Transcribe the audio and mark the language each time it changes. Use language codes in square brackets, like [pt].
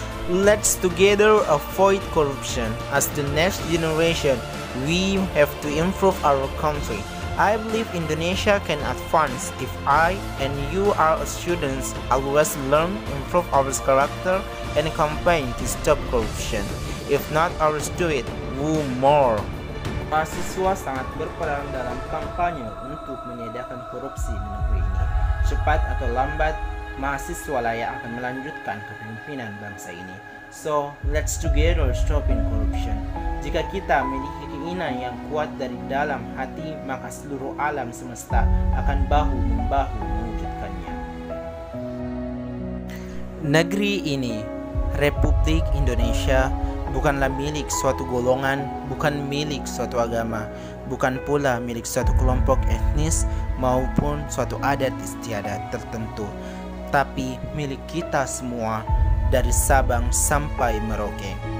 [en] Let's together avoid corruption. As the next generation, we have to improve our country. I believe Indonesia can advance if I and you are students always learn, improve our character, and campaign to stop corruption. If not ours do it, who more? [id] Mahasiswa sangat berperan dalam kampanye untuk meniadakan korupsi di negeri ini. Cepat atau lambat, mahasiswa lah yang akan melanjutkan kepemimpinan bangsa ini. [en] So, let's together stopping corruption. [id] Jika kita memiliki keinginan yang kuat dari dalam hati, maka seluruh alam semesta akan bahu-membahu mewujudkannya. Negeri ini, Republik Indonesia, bukanlah milik suatu golongan, bukan milik suatu agama, bukan pula milik suatu kelompok etnis maupun suatu adat istiadat tertentu, tapi milik kita semua dari Sabang sampai Merauke.